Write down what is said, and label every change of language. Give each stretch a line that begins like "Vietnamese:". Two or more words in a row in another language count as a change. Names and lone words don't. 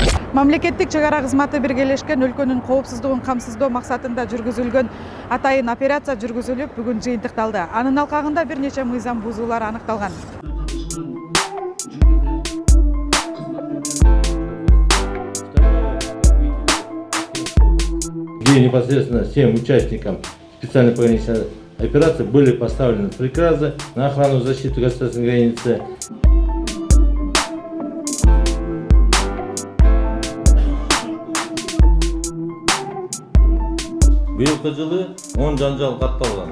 Kyrgyz: Мамлекеттик чек ара кызматы биргелешкен өлкөнүн коопсуздугун камсыздоо максатында жүргүзүлгөн атайын операция жүргүзүлүп, бүгүн жыйынтыкталды. Анын алкагында бир нече мыйзам бузуулар аныкталган.
Russian: Где непосредственно всем участникам специальной пограничной операции были поставлены приказы на охрану и защиту государственной границы.
Kyrgyz: Быйылкы жылы 10 жанжал катталган.